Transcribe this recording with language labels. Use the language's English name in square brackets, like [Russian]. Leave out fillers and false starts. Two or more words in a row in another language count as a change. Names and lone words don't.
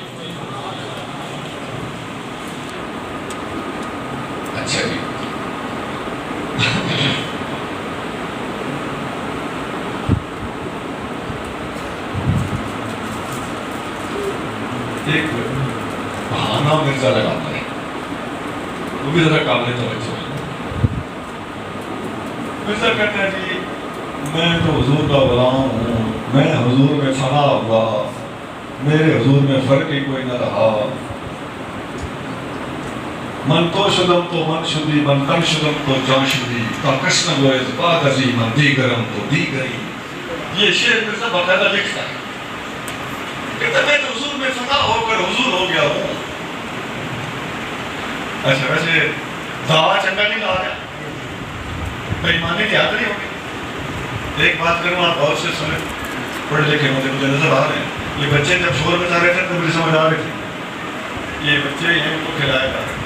[Urdu] اچھا جی، ایک بہانہ مرزا لگاتا ہے، وہ بھی ذرا قابل توجہ ہے۔ مرزا کہتا ہے جی میں تو حضور کا غلام ہوں، میں حضور میں فنا ہوا، میرے حضور میں فرق ہی کوئی نہ رہا، [Persian] من تو شدم تو من شدی، من تن شدم تو جان شدی، تا کشن گوئے زباد ازی، من دیگرم تو دیگری۔ [Urdu] یہ شعر مرزا باقاعدہ لکھتا ہے، کہتا ہے میں تو حضور میں فنا ہو کر حضور ہو گیا ہوں۔ اچھا ویسے دعویٰ چنگا نہیں کہا گیا، بے ایمانی کی حاضری ہوگی۔ ایک بات کروں آپ غور سے سنیں، پڑھ لکھے مجھے نظر آ رہے ہیں، یہ بچے جب شور مچا رہے تھے تو مجھے سمجھ آ رہے تھے یہ بچے ہیں ان کو کھلایا جا رہا ہے۔